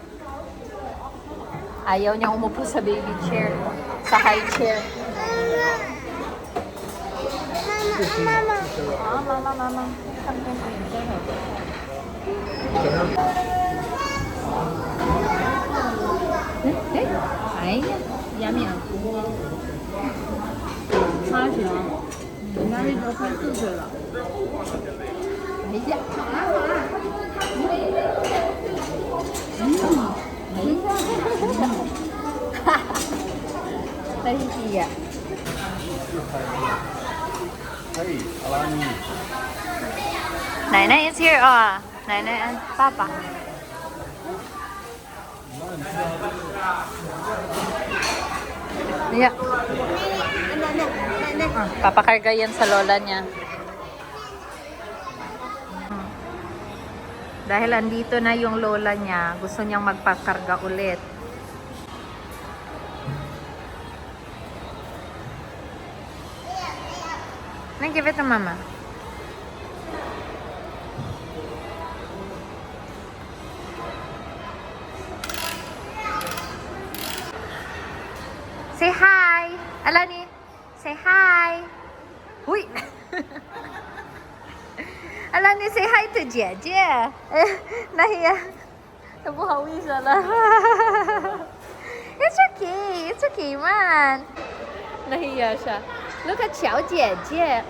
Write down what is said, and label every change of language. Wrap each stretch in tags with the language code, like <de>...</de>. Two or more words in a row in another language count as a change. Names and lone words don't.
<tl>Ayaw niya umupo sa baby chair, sa high chair. Mama. Ah, mama. Ay,</tl> <en>yummy 啊。</en> <zh>他行，人家那都快4岁了。哎呀，太细呀。嘿，阿拉尼。</zh> <en>奶奶 is here 啊，奶奶 and 爸爸。Iya.</en> <tl>Papakarga yan sa lola niya. Dahil andito na yung lola niya, gusto niyang magpakarga ulit.</tl> <en>Then give it to Mama. Say hi, Alani. Say hi. Hui. Alani, say hi to 姐姐。Nahiya.</en> <zh>都不好意思了。</zh> <en>It's okay, it's okay, man.</en> <tl>Nahiya siya.</tl> <en>Look at 小姐姐。</en>